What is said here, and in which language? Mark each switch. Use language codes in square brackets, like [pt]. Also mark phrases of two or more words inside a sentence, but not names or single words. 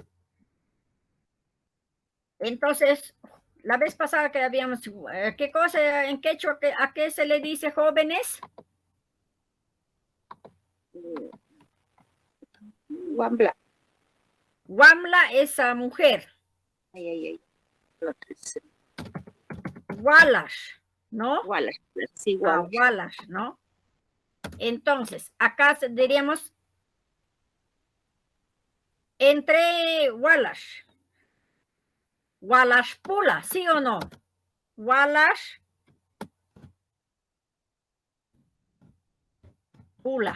[es] Entonces, la vez pasada que habíamos, ¿qué cosa en quechua, a qué se le dice jóvenes? Wambla. Wamla es a mujer. Ay, ay, ay. Walash, ¿no? Wallace. Sí, Ah, Wallace. Walash, ¿no? Entonces, acá diríamos entre Walash. [qu] Walash pula, [es] ¿sí o no? [qu] Walash pula.